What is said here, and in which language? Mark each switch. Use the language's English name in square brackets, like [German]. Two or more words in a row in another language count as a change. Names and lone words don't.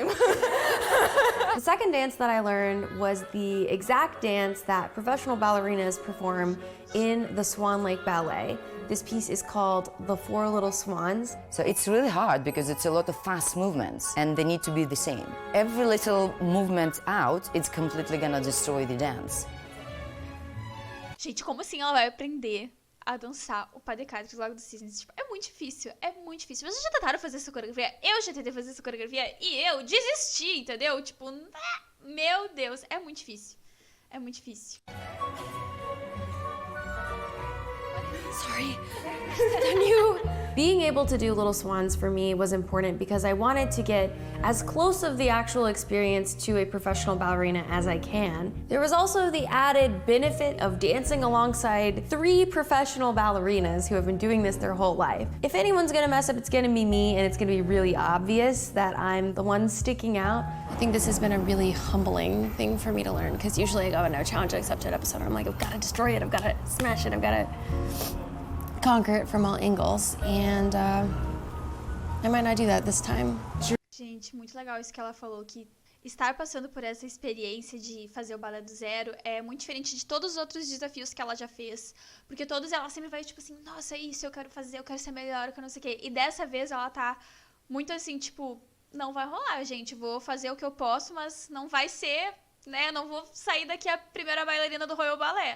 [English] The second dance that I learned was the exact dance that professional ballerinas perform in the Swan Lake Ballet. This piece is called The Four Little Swans. So it's really hard because it's a lot of fast movements and they need to be the same. Every little movement out, it's completely gonna destroy the dance. [Portuguese] Gente, como assim ela vai aprender a dançar o [French] pas de quatre [Portuguese] do Lago dos Cisnes? Tipo, é muito difícil, é muito difícil. Vocês já tentaram fazer essa coreografia? Eu já tentei fazer essa coreografia e eu desisti, entendeu? Tipo, meu Deus, é muito difícil. É muito difícil. [English] Sorry, on you. Being able to do Little Swans for me was important because I wanted to get as close of the actual experience to a professional ballerina as I can. There was also the added benefit of dancing alongside 3 professional ballerinas who have been doing this their whole life. If anyone's gonna mess up, it's gonna be me, and it's gonna be really obvious that I'm the one sticking out. I think this has been a really humbling thing for me to learn, because usually I go into a challenge accepted episode, I'm like, I've gotta destroy it, I've gotta smash it, I've gotta conquer it from all angles, and I might not do that this time. [Portuguese] Gente, muito legal isso que ela falou, que estar passando por essa experiência de fazer o balé do zero é muito diferente de todos os outros desafios que ela já fez, porque todos ela sempre vai tipo assim, nossa, isso eu quero fazer, eu quero ser melhor, eu quero não sei o quê, e dessa vez ela tá muito assim, tipo, não vai rolar, gente, vou fazer o que eu posso, mas não vai ser, né, não vou sair daqui a primeira bailarina do Royal Ballet.